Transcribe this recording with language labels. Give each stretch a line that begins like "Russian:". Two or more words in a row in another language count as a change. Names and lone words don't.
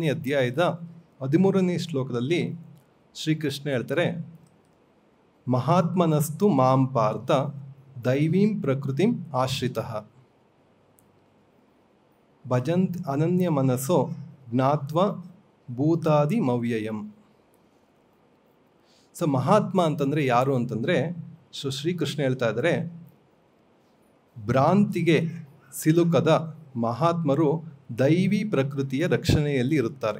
Kannada: ಅಧ್ಯಾಯದ 13ನೇ ಶ್ಲೋಕದಲ್ಲಿ ಶ್ರೀಕೃಷ್ಣ ಹೇಳ್ತಾರೆ
Sanskrit: ಮಹಾತ್ಮನಸ್ತು ಮಾಂ ಪಾರ್ಥ ದೈವೀಂ ಪ್ರಕೃತಿಂ ಆಶ್ರಿತಃ ಭಜಂತ್ ಅನನ್ಯ ಮನಸೋ ಜ್ಞಾತ್ವ ಭೂತಾದಿ ಮವ್ಯಯಂ.
Kannada: ಸೊ ಮಹಾತ್ಮ ಅಂತಂದರೆ ಯಾರು ಅಂತಂದರೆ ಶ್ರೀಕೃಷ್ಣ ಹೇಳ್ತಾ ಇದ್ದಾರೆ ಭ್ರಾಂತಿಗೆ ಸಿಲುಕದ ಮಹಾತ್ಮರು ದೈವಿ ಪ್ರಕೃತಿಯ ರಕ್ಷಣೆಯಲ್ಲಿ ಇರುತ್ತಾರೆ.